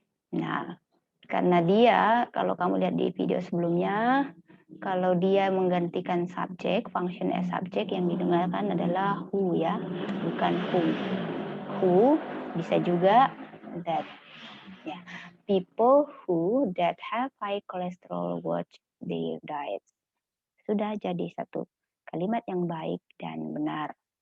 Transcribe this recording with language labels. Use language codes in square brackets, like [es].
[id] Nah, karena dia, kalau kamu lihat di video sebelumnya, kalau dia menggantikan subjek, [en] function as [id] subjek, yang didengarkan adalah who ya, bukan whom. Who bisa juga that. [en] Ya, people who that have high cholesterol watch their diets. [id] Sudah jadi satu kalimat yang baik dan benar.